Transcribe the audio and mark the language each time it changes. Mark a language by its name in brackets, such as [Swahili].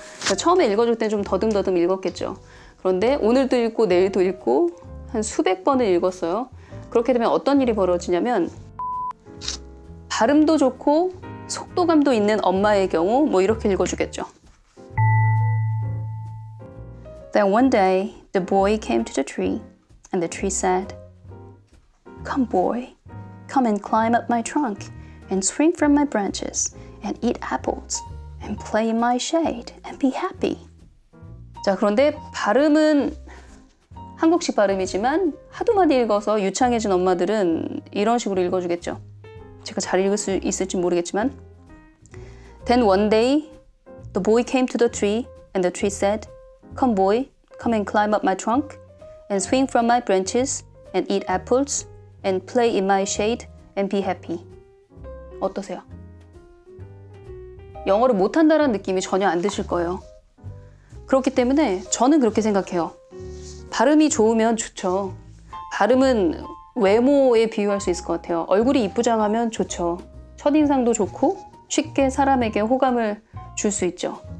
[Korean] 그러니까 처음에 읽어줄 때 좀 더듬더듬 읽었겠죠. 그런데 오늘도 읽고 내일도 읽고 한 수백 번을 읽었어요. 그렇게 되면 어떤 일이 벌어지냐면 발음도 좋고 속도감도 있는 엄마의 경우 이렇게 읽어주겠죠. [English] Then one day the boy came to the tree and the tree said, "Come boy, come and climb up my trunk and swing from my branches and eat apples and play in my shade and be happy." [Korean] 자, 그런데 발음은 한국식 발음이지만 하도 많이 읽어서 유창해진 엄마들은 이런 식으로 읽어주겠죠. 제가 잘 읽을 수 있을지 모르겠지만 [English] Then one day the boy came to the tree and the tree said, "Come boy, come and climb up my trunk and swing from my branches and eat apples and play in my shade and be happy." [Korean] 어떠세요? 영어를 못한다는 느낌이 전혀 안 드실 거예요. 그렇기 때문에 저는 그렇게 생각해요. 발음이 좋으면 좋죠. 발음은 외모에 비유할 수 있을 것 같아요. 얼굴이 이쁘장하면 좋죠. 첫인상도 좋고 쉽게 사람에게 호감을 줄 수 있죠.